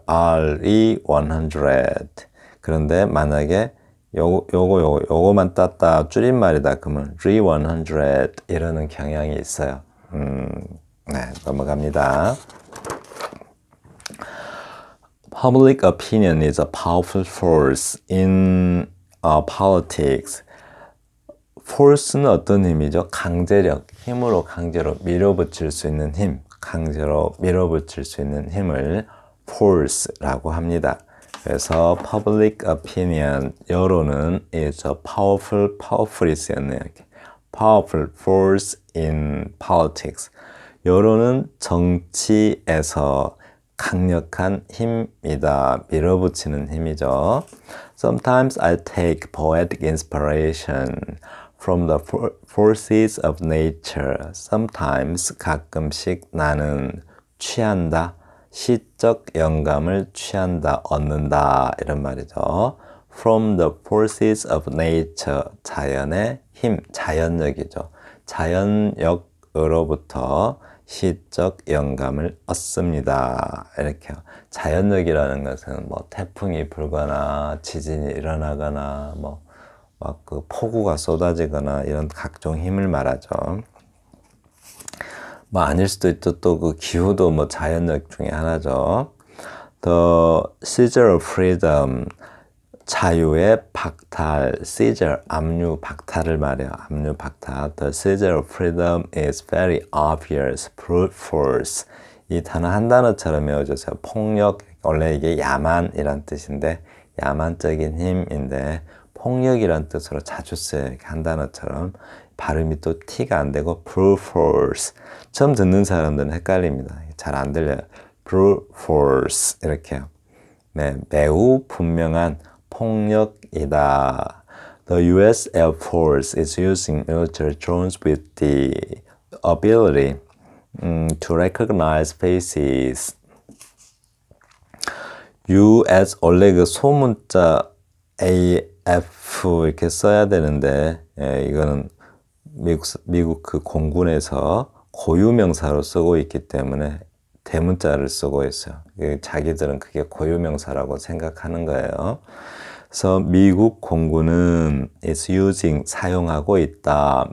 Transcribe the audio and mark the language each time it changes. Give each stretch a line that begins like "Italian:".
Korean: RE100 그런데 만약에 요거만 땄다 줄임말이다 그러면 re100 이러는 경향이 있어요. 네, 넘어갑니다.
English: Public opinion is a powerful force in politics.
Korean: force는 어떤 힘이죠? 강제력, 힘으로 강제로 밀어붙일 수 있는 힘, 강제로 밀어붙일 수 있는 힘을 force라고 합니다.
English: 그래서 public opinion,
Korean: 여론은
English: is a powerful이 쓰였네요.
Korean: 이렇게.
English: powerful force in politics.
Korean: 여론은 정치에서 강력한 힘이다. 밀어붙이는 힘이죠.
English: Sometimes I take poetic inspiration from the forces of nature.
Korean: Sometimes 가끔씩 나는 취한다. 시적 영감을 취한다, 얻는다 이런 말이죠.
English: From the forces of nature.
Korean: 자연의 힘, 자연력이죠. 자연력으로부터 시적 영감을 얻습니다. 이렇게요. 자연력이라는 것은 뭐 태풍이 불거나 지진이 일어나거나 뭐 막 그 폭우가 쏟아지거나 이런 각종 힘을 말하죠. 뭐 아닐 수도 있죠. 또 그 기후도 뭐 자연력 중에 하나죠.
English: The seizure of freedom,
Korean: 자유의 박탈, seizure, 압류, 박탈을 말해요. 압류, 박탈.
English: The seizure of freedom is very obvious, brute force.
Korean: 이 단어 한 단어처럼 외워주세요. 폭력, 원래 이게 야만이란 뜻인데 야만적인 힘인데 폭력이란 뜻으로 자주 써요. 이렇게 한 단어처럼. 발음이 또 T가 안 되고 brute force. 처음 듣는 사람들은 헷갈립니다. 잘 안 들려요.
English: brute force
Korean: 이렇게요. 네, 매우 분명한 폭력이다.
English: The U.S. Air Force is using military drones with the ability to recognize faces. U.S.
Korean: 원래 그 소문자 AF 이렇게 써야 되는데 이거는 미국 그 공군에서 고유명사로 쓰고 있기 때문에 대문자를 쓰고 있어요. 자기들은 그게 고유명사라고 생각하는 거예요. 그래서 미국 공군은
English: is using
Korean: 사용하고 있다.